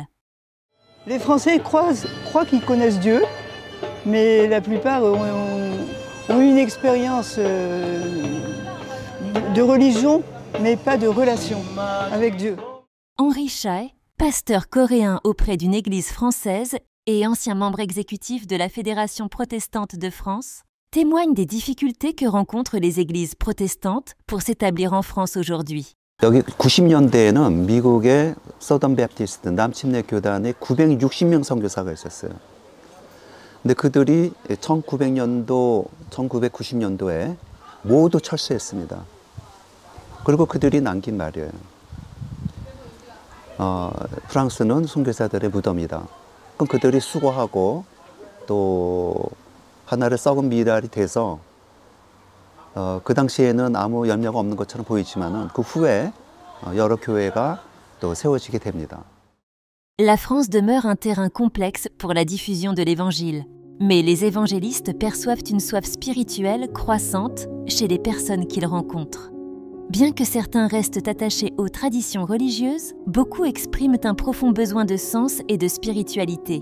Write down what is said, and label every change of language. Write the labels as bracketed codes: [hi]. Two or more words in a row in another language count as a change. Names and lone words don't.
[fr] Les Français croient qu'ils connaissent Dieu, mais la plupart ont une expérience de religion, mais pas de relation avec Dieu. Henri Chae, pasteur coréen auprès d'une église française et ancien membre exécutif de la Fédération protestante de France, témoigne des difficultés que rencontrent les églises protestantes pour s'établir en France aujourd'hui. [ko] 여기 90년대에는 미국의 서던 베프티스트 남침내 교단에 960명 선교사가 있었어요. 근데 그들이 1990년도에 모두 철수했습니다. 그리고 그들이 남긴 말이에요. 프랑스는 선교사들의 무덤이다. 그럼 그들이 수고하고 또 하나의 썩은 미랄이 돼서 그 당시에는 아무 열매가 없는 것처럼 보이지만은 그 후에 여러 교회가 또 세워지게 됩니다. [fr] La France demeure un terrain complexe pour la diffusion de l'Évangile, mais les évangélistes perçoivent une soif spirituelle croissante chez les personnes qu'ils rencontrent. Bien que certains restent attachés aux traditions religieuses, beaucoup expriment un profond besoin de sens et de spiritualité.